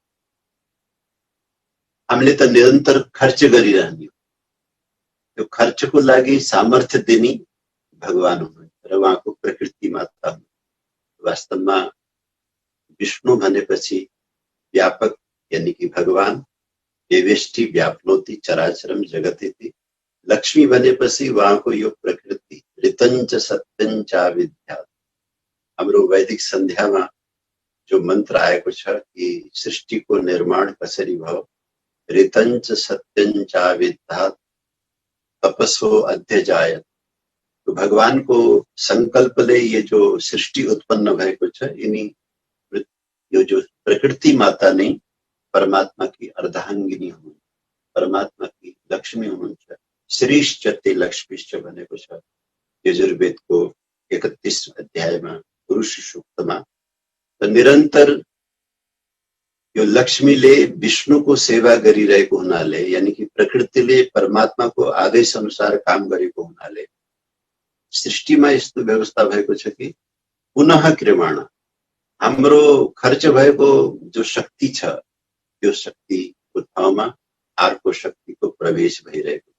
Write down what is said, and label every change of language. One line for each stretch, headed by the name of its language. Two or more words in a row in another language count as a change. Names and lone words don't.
Nepali: हामीले त निरन्तर खर्च गरिरहने, त्यो खर्चको लागि सामर्थ्य दिने भगवान हुनुहुन्छ र उहाँको प्रकृति माता हुनुहुन्छ। वास्तवमा विष्णु भनेपछि व्यापक
Hindi: यानी कि
Nepali: भगवान,
Sanskrit: देवेष्टि व्याप्नोति चराचरम जगति।
Nepali: लक्ष्मी भनेपछि उहाँको यो प्रकृति
Sanskrit: ऋतञ्च सत्यञ्च विद्या।
Nepali: हाम्रो वैदिक सन्ध्यामा जो मन्त्र आएको छ कि सृष्टिको निर्माण कसरी भयो,
Sanskrit: ऋतञ्च सत्यञ्च विद्या तपसो अध्यजायत।
Nepali: तो भगवानको संकल्पले
Hindi: ये जो
Nepali: सृष्टि उत्पन्न भएको छ यिनी यो जो प्रकृति माता नै परमात्माकी अर्धाङ्गिनी हुनुहुन्छ, परमात्माकी लक्ष्मी हुनुहुन्छ।
Sanskrit: श्रीश्च ते लक्ष्मीश्च
Nepali: भनेको छ यजुर्वेदको 31 अध्यायमा पुरुष सूक्तमा। त निरन्तर यो लक्ष्मीले विष्णुको सेवा गरिरहेको हुनाले,
Hindi: यानी कि
Nepali: प्रकृतिले परमात्माको आदेश अनुसार काम गरेको हुनाले सृष्टिमा यस्तो व्यवस्था भएको छ कि
Sanskrit: पुनः क्रियमाण,
Nepali: हाम्रो खर्च भएको जो शक्ति छ त्यो शक्तिको ठाउँमा अर्को शक्तिको प्रवेश भइरहेको।